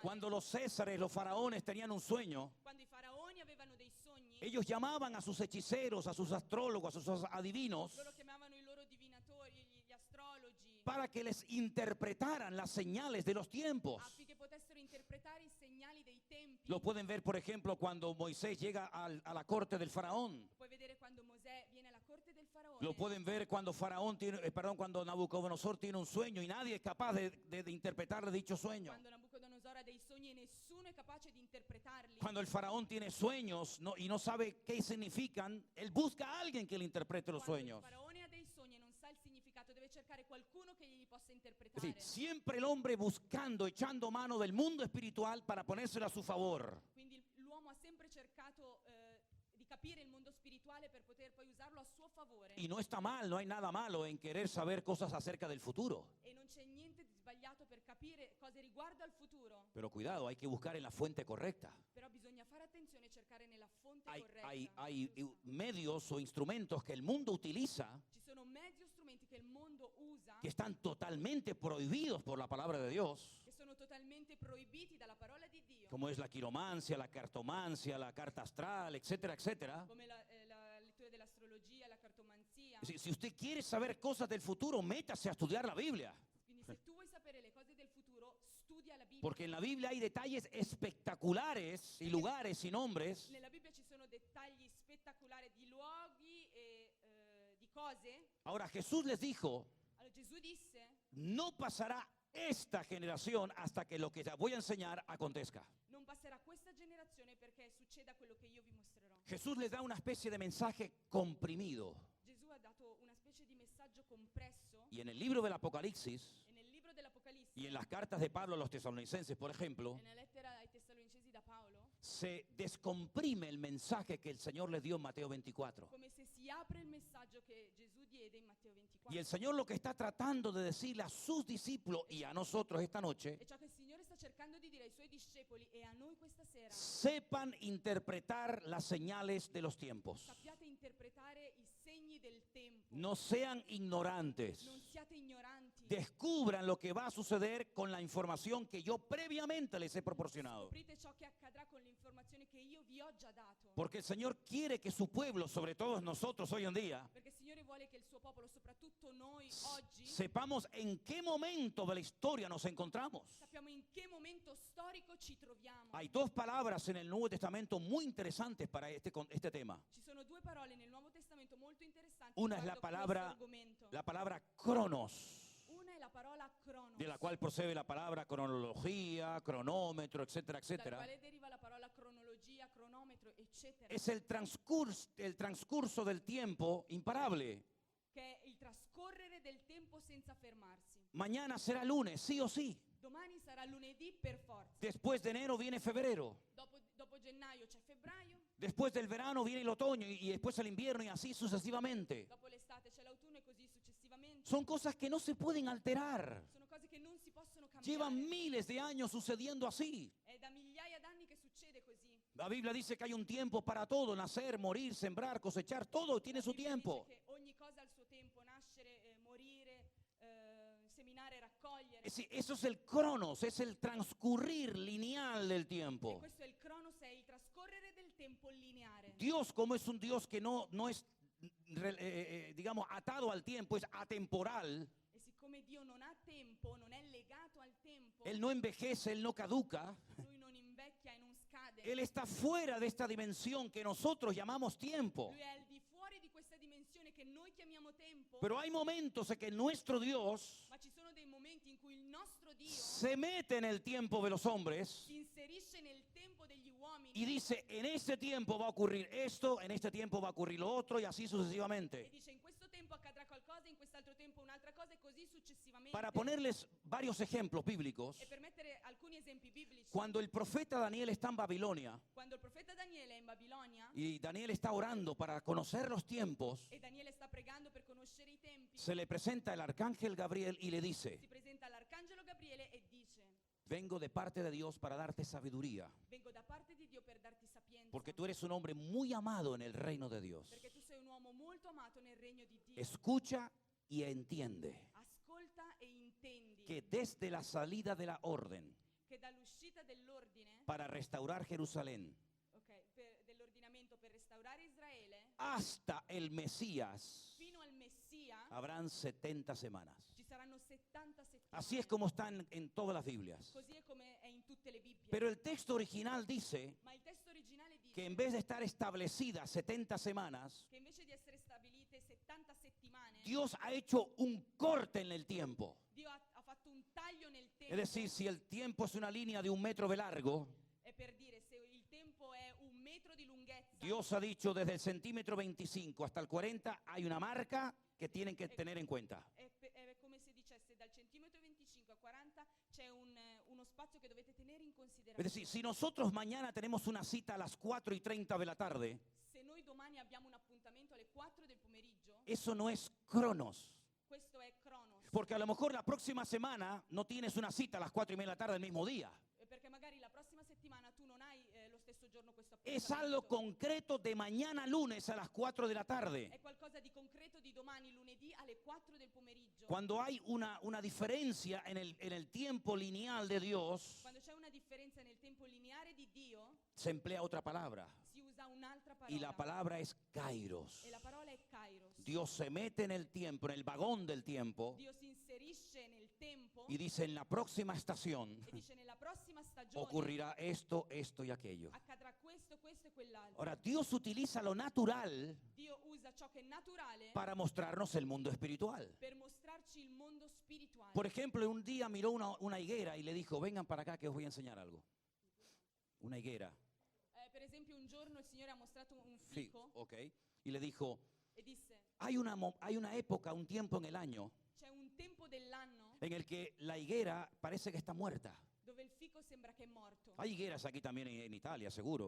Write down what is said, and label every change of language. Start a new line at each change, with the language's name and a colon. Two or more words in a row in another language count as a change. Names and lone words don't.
Spanish: Cuando los césares, los faraones tenían un sueño,
Italian: Quando i faraoni avevano dei sogni,
Spanish: ellos llamaban a sus hechiceros, a sus astrólogos, a sus adivinos,
Italian: loro chiamavano i loro divinatori, gli astrologi,
Spanish: para que les interpretaran las señales de los tiempos.
Italian: affinché potessero interpretare i segnali dei tempi.
Spanish: Lo pueden ver, por ejemplo, cuando Moisés llega a la corte del faraón.
Italian: Puoi vedere quando Mosè viene alla corte del faraone.
Spanish: Lo pueden ver cuando cuando Nabucodonosor tiene un sueño y nadie es capaz de interpretar dicho sueño.
Italian: Quando Nabucodonosor ha dei sogni e nessuno è capace di interpretarli.
Spanish: Cuando el faraón tiene sueños y no sabe qué significan, él busca a alguien que le interprete los
Italian: Quando
Spanish: sueños.
Italian: il faraone ha dei sogni e non sa il significato, deve cercare qualcuno che gli possa
Spanish: Es
Italian: interpretare.
Spanish: decir, siempre el hombre buscando, echando mano del mundo espiritual para ponérselo a su favor.
Italian: Quindi l'uomo ha sempre cercato di capire il mondo spirituale per poter poi usarlo a suo favore.
Spanish: Y no está mal, no hay nada malo en querer saber cosas acerca del futuro.
Italian: E non c'è niente di sbagliato per capire cose riguardo al futuro.
Spanish: Pero cuidado, hay que buscar en la fuente correcta.
Italian: Però bisogna fare attenzione e cercare nella fonte
Spanish: Hay,
Italian: corretta.
Spanish: hay
Italian: giusta.
Spanish: medios o instrumentos que el mundo utiliza
Italian: Ci sono mezzi o strumenti che il mondo usa
Spanish: que están totalmente prohibidos por la palabra de Dios,
Italian: che sono totalmente proibiti dalla parola di Dio,
Spanish: como es la quiromancia, la cartomancia, la carta astral, etcétera, etcétera.
Italian: come la lettura dell'astrologia, la cartomanzia.
Spanish: Si usted quiere saber cosas del futuro, métase a estudiar la Biblia.
Italian: Quindi se tu vuoi sapere le cose del futuro, studia la Bibbia.
Spanish: Porque en la Biblia hay detalles espectaculares y lugares y nombres
Italian: Nella Bibbia ci sono dettagli spettacolari di luoghi e di cose.
Spanish: Ahora Jesús les dijo,
Italian: Allora Gesù disse:
Spanish: no pasará esta generación hasta que lo que te voy a enseñar acontezca.
Italian: non passerà questa generazione perché succeda quello che io vi mostrerò.
Spanish: Jesús les da una especie de mensaje comprimido.
Italian: Gesù ha dato una specie di messaggio compresso
Spanish: Y en el libro del Apocalipsis
Italian: e nel libro dell'Apocalisse
Spanish: y en las cartas de Pablo a los tesalonicenses, por ejemplo,
Italian: e nella lettera ai Tessalonicesi da Paolo
Spanish: se descomprime el mensaje que el Señor le dio en Mateo 24.
Italian: come se si apre il messaggio che Gesù diede in Matteo 24.
Spanish: Y el Señor lo que está tratando de decirle a sus discípulos y a nosotros esta noche,
Italian: E ciò che il Signore sta cercando di dire ai Suoi discepoli e a noi questa sera,
Spanish: sepan interpretar las señales de los tiempos.
Italian: sappiate interpretare i segni del tempo.
Spanish: No sean ignorantes.
Italian: Non siate ignoranti.
Spanish: Descubran lo que va a suceder con la información que yo previamente les he proporcionado.
Italian: Scoprite ciò che accadrà con l'informazione che io vi ho già dato.
Spanish: Porque el Señor quiere que su pueblo, sobre todo nosotros hoy en día,
Italian: Perché il Signore vuole che il suo popolo, soprattutto noi oggi,
Spanish: sepamos en qué momento de la historia nos encontramos.
Italian: sappiamo in che momento storico ci troviamo.
Spanish: Hay dos palabras en el Nuevo Testamento muy interesantes para este tema.
Italian: Ci sono due parole nel Nuovo Testamento molto interessanti
Spanish: Una es
Italian: riguardo
Spanish: la palabra cronos,
Italian: Una è la parola cronos,
Spanish: de la cual procede la palabra cronología, cronómetro, etcétera,
Italian: dal
Spanish: etcétera.
Italian: quale deriva la parola cronologia, cronometro, eccetera,
Spanish: Es el transcurso del tiempo imparable.
Italian: che è il trascorrere del tempo senza fermarsi.
Spanish: Mañana será lunes, sí o sí.
Italian: Domani sarà lunedì per forza.
Spanish: Después de enero viene febrero.
Italian: Dopo gennaio c'è febbraio,
Spanish: Después del verano viene el otoño y después el invierno y así sucesivamente.
Italian: dopo l'estate c'è l'autunno e così successivamente.
Spanish: Son cosas que no se pueden alterar.
Italian: Sono cose che non si possono cambiare.
Spanish: Llevan miles de años sucediendo así.
Italian: È da migliaia d'anni che succede così.
Spanish: La Biblia dice que hay un tiempo para todo, nacer, morir, sembrar, cosechar, todo tiene su
Italian: La Bibbia
Spanish: tiempo.
Italian: dice che ogni cosa ha il suo tempo, nascere, morire, seminare, raccogliere.
Spanish: Eso es el cronos, es el transcurrir lineal del
Italian: E
Spanish: tiempo.
Italian: questo è il cronos, è il trascorrere del tempo lineare.
Spanish: Dios, como es un Dios que no es, digamos, atado al tiempo, es atemporal.
Italian: E siccome Dio non ha tempo, non è legato al tempo,
Spanish: Él no envejece, Él no caduca.
Italian: Lui non invecchia e non scade.
Spanish: Él está fuera de esta dimensión que nosotros llamamos tiempo.
Italian: Lui è al di fuori di questa dimensione che noi chiamiamo tempo.
Spanish: Pero hay momentos en que nuestro Dios
Italian: Ma ci sono dei momenti in cui il nostro Dio
Spanish: se mete en el tiempo de los hombres
Italian: si inserisce nel tempo degli uomini
Spanish: y dice, en este tiempo va a ocurrir esto, en este tiempo va a ocurrir lo otro y así
Italian: e
Spanish: sucesivamente.
Italian: dice in questo tempo accadrà qualcosa, in quest'altro tempo un'altra cosa e così successivamente.
Spanish: Para ponerles varios ejemplos bíblicos,
Italian: E per mettere alcuni esempi biblici,
Spanish: cuando el profeta Daniel está en Babilonia
Italian: quando il profeta Daniele è in Babilonia
Spanish: y Daniel está orando para conocer los tiempos,
Italian: e Daniele sta pregando per conoscere i tempi,
Spanish: se le presenta el arcángel Gabriel y le
Italian: si
Spanish: dice,
Italian: presenta l'arcangelo Gabriele e dice:
Spanish: vengo de parte de Dios para darte sabiduría,
Italian: vengo da parte di Dio per darti sapienza,
Spanish: porque tú eres un hombre muy amado en el reino de Dios.
Italian: perché tu sei un uomo molto amato nel regno di Dio.
Spanish: Escucha y entiende
Italian: Ascolta e intendi
Spanish: que desde la salida de la orden
Italian: che dall'uscita dell'ordine,
Spanish: para restaurar Jerusalén
Italian: dell'ordinamento per restaurare Israele,
Spanish: hasta el Mesías
Italian: fino al Messia
Spanish: habrán 70 semanas.
Italian: ci saranno 70 settimane.
Spanish: Así es como están en todas las Biblias.
Italian: Così è come è in tutte le Bibbie.
Spanish: Pero el texto original dice
Italian: Ma il testo originale dice
Spanish: que en vez de estar establecidas 70 semanas,
Italian: che invece di essere stabilite 70 settimane,
Spanish: Dios ha hecho un corte en el tiempo.
Italian: Dio ha fatto un taglio nel tempo.
Spanish: Es decir, si el tiempo es una línea de 1 metro de largo,
Italian: È per dire, se il tempo è 1 metro di lunghezza,
Spanish: Dios ha dicho desde el centímetro 25 hasta el 40 hay una marca que tienen que tener en cuenta.
Italian: è come se dicesse dal centimetro 25 a 40 c'è uno spazio che dovete tenere in
Spanish: Es
Italian: considerazione.
Spanish: decir, si nosotros mañana tenemos una cita a las 4:30 de la tarde,
Italian: Se noi domani abbiamo un appuntamento alle 4 del pomeriggio,
Spanish: eso no es cronos.
Italian: questo è cronos.
Spanish: Porque a lo mejor la próxima semana no tienes una cita a las 4:30 de la tarde el mismo día.
Italian: Perché magari la prossima settimana tu non hai lo stesso giorno questo
Spanish: Es algo
Italian: appuntamento.
Spanish: concreto de mañana lunes a las 4 de la tarde.
Italian: È qualcosa di concreto di domani lunedì alle 4 del pomeriggio.
Spanish: Cuando hay una diferencia en el tiempo lineal de Dios,
Italian: Quando c'è una differenza nel tempo lineare di Dio,
Spanish: se emplea otra palabra.
Italian: si usa un'altra
Spanish: Y la
Italian: parola.
Spanish: palabra es kairos.
Italian: E la parola è kairos.
Spanish: Dios se mete en el tiempo, en el vagón del tiempo,
Italian: Dio si inserisce nel tempo
Spanish: y dice, en la próxima estación
Italian: e dice nella prossima stagione
Spanish: ocurrirá esto, esto y aquello.
Italian: accadrà questo, questo e quell'altro.
Spanish: Ahora, Dios utiliza lo natural
Italian: Dio usa ciò che è naturale
Spanish: para mostrarnos el mundo espiritual.
Italian: per mostrarci il mondo spirituale.
Spanish: Por ejemplo, un día miró una higuera y le dijo, vengan para acá que os voy a enseñar algo. Una higuera.
Italian: Per esempio un giorno il Signore ha mostrato un
Spanish: Sí,
Italian: fico
Spanish: ok. Y le dijo,
Italian: e disse:
Spanish: hay una época, un tiempo en el año
Italian: c'è un tempo dell'anno
Spanish: en el que la higuera parece que está muerta.
Italian: dove dove il fico sembra che è morto.
Spanish: Hay higueras aquí también en Italia, seguro.